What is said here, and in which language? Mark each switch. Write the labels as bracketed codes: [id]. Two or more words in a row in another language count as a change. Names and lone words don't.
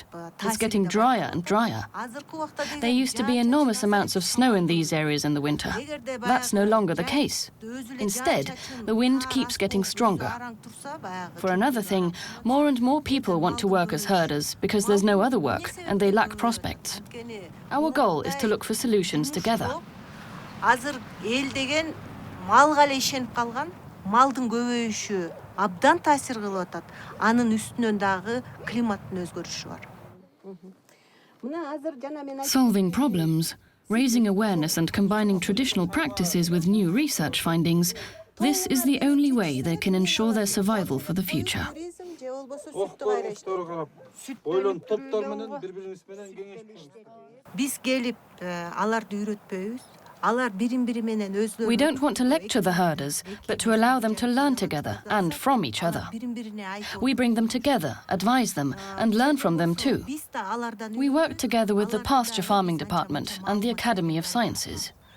[en] It's getting drier and drier. There used to be enormous amounts of snow in these areas in the winter. That's no longer the case. Instead, the wind keeps getting stronger. For another thing, more and more people want to work as herders because there's no other work and they lack prospects. Our goal is to look for solutions together. [ky] Азыр эл деген малга эле ишенип калган, малдын көбөйүшү абдан таасир кылып атат. Анын үстүнөн дагы климаттын өзгөрүшү бар. [en] Solving problems, raising awareness and combining traditional practices with new research findings, this is the only way they can ensure their survival for the future. [ky] Биз келип аларды үйрөтпөйбүз. [en] We don't want to lecture the herders, but to allow them to learn together and from each other. We bring them together, advise them, and learn from them too. We work together with the Pasture Farming Department and the Academy of Sciences.